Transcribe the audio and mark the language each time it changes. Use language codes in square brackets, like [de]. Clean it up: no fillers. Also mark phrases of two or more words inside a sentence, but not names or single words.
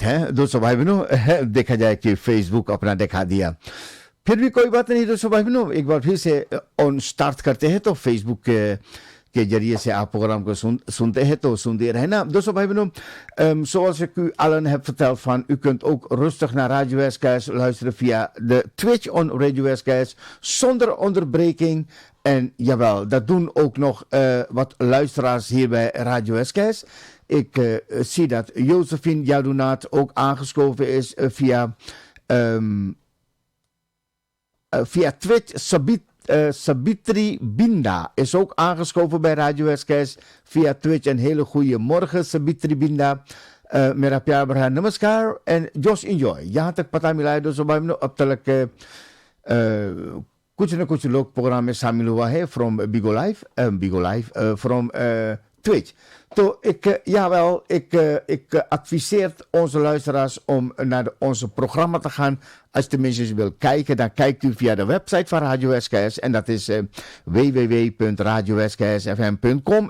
[hi] है दोस्तों भाई बहनों देखा जाए कि फेसबुक अपना दिखा दिया फिर भी कोई बात नहीं दोस्तों भाई बहनों एक बार फिर से ऑन स्टार्ट करते हैं तो फेसबुक के जरिए से आप प्रोग्राम को सुनते हैं तो सुनते रहना दोस्तoo भाई [nl] benoem zoals ik u allen heb verteld van u kunt ook rustig naar Radio SKS luisteren via de Twitch on Radio SKS zonder onderbreking en jawel dat doen ook nog wat luisteraars hier bij Radio SKS. Ik zie dat Josephine Jadunaat ook aangeschoven is via Twitch. Sabitri Binda is ook aangeschoven bij Radio SKS via Twitch. Een hele goede morgen, Sabitri Binda. [hi] मेरा प्यार भरा नमस्कार [en] and just enjoy [hi] यहाँ तक पता मिला है दोस्तों भाई अब तक कुछ न कुछ लोग प्रोग्राम में शामिल हुआ है [en] from Bigo Live from Twitch. [nl] Ik adviseert onze luisteraars om naar onze programma te gaan. Als je tenminste wil kijken, dan kijkt u via de website van Radio SKS. En dat is www.radioskfm.com.